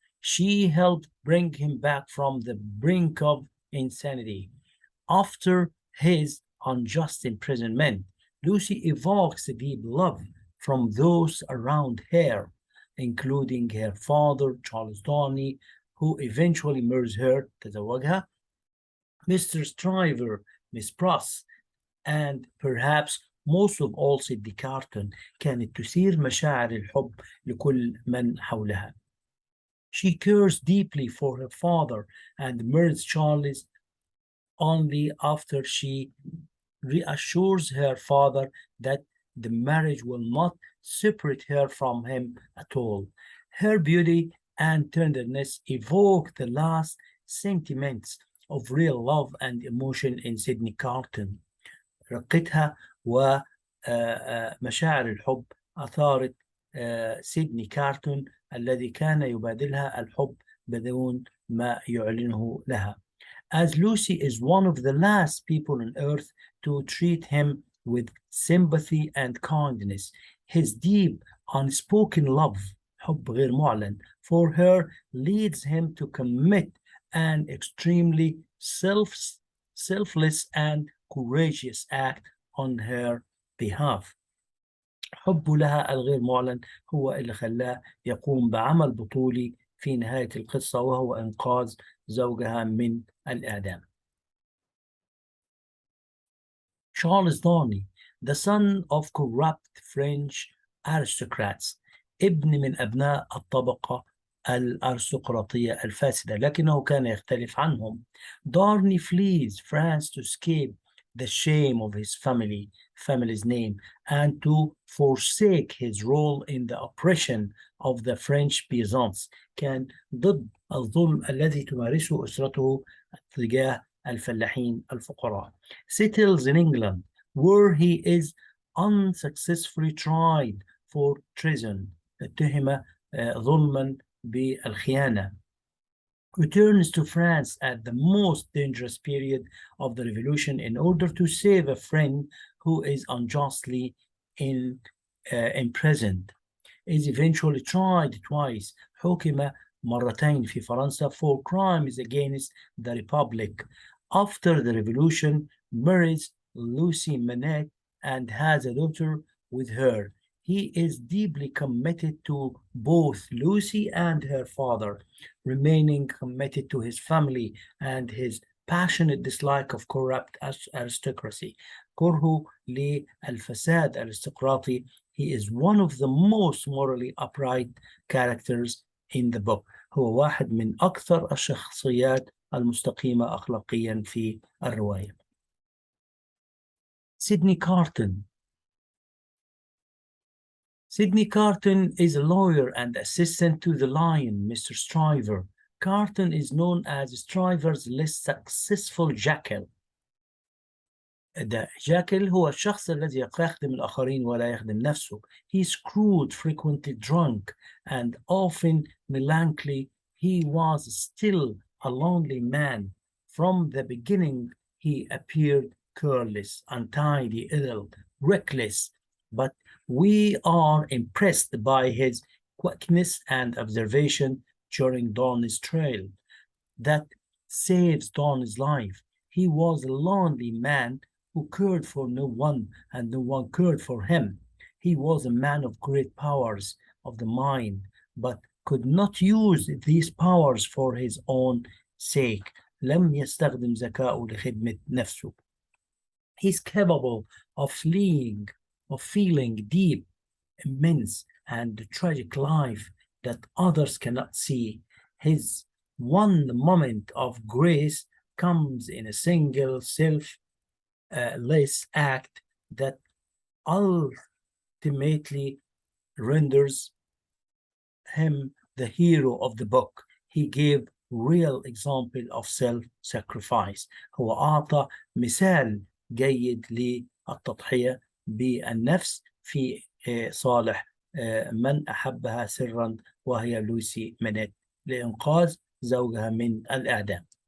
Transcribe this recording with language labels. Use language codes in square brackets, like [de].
[en] She helped bring him back from the brink of insanity. After his unjust imprisonment, Lucy evokes deep love from those around her, including her father, Charles Darnley, who eventually marries her, [ar] تزوجها, [en] Mr. Stryver, Miss Pross, and perhaps most of all [ar] سيدني كارتون كانت تثير مشاعر الحب لكل من حولها. [en] She cares deeply for her father and marries Charles only after she reassures her father that the marriage will not separate her from him at all. Her beauty and tenderness evoke the last sentiments of real love and emotion in Sydney Carton. [ar] رقتها ومشاعر الحب أثارت سيدني كارتون الذي كان يبادلها الحب بدون ما يعلنه لها. [en] As Lucy is one of the last people on earth to treat him with sympathy and kindness, his deep unspoken love, [ar] حب غير معلن, [en] for her leads him to commit an extremely selfless and courageous act on her behalf. [ar] حبه لها الغير معلن هو اللي خلاه يقوم بعمل بطولي في نهاية القصة، وهو إنقاذ زوجها من الإعدام. [en] Charles Darnley, the son of corrupt French aristocrats, [ar] ابن من أبناء الطبقة الأرستقراطية الفاسدة، لكنه كان يختلف عنهم. [en] Darnley flees France to escape the shame of his family's name, and to forsake his role in the oppression of the French peasants. [ar] كان ضد الظلم الذي تمارسه أسرته تجاه الفلاحين الفقراء. [en] Settles in England, where he is unsuccessfully tried for treason. [ar] اتهم ظلما بالخيانة. [en] Returns to France at the most dangerous period of the revolution in order to save a friend who is unjustly imprisoned. Is eventually tried twice. [ar] حُكم مرتين في فرنسا [en] for crimes against the Republic. After the revolution, marries Lucy Manette and has a daughter with her. He is deeply committed to both Lucy and her father, remaining committed to his family and his passionate dislike of corrupt aristocracy. [ar] كرهه للفساد الارستقراطي. [en] He is one of the most morally upright characters in the book. [ar] هو واحد من أكثر الشخصيات المستقيمة أخلاقيا في الرواية. [en] Sydney Carton. Sydney Carton is a lawyer and assistant to the Lion, Mr. Stryver. Carton is known as Stryver's less successful jackal. The jackal [ar] هو الشخص الذي يخدم الآخرين ولا يخدم نفسه. [en] He is crude, frequently drunk, and often melancholy. He was still a lonely man. From the beginning, he appeared careless, untidy, ill, reckless, but we are impressed by his quickness and observation during Darnley's trail that saves Darnley's life. He was a lonely man who cared for no one, and no one cared for him. He was a man of great powers of the mind, but could not use these powers for his own sake. [ar] لم يستخدم ذكاءه لخدمة نفسه. [en] He's capable of feeling deep, immense, and tragic life that others cannot see. His one moment of grace comes in a single selfless act that ultimately renders him the hero of the book. He gave real example of self-sacrifice. [ar] هو أعطى مثال جيد للتضحية بالنفس في صالح من أحبها سرا، وهي لوسي مانيت، لإنقاذ زوجها من الإعدام.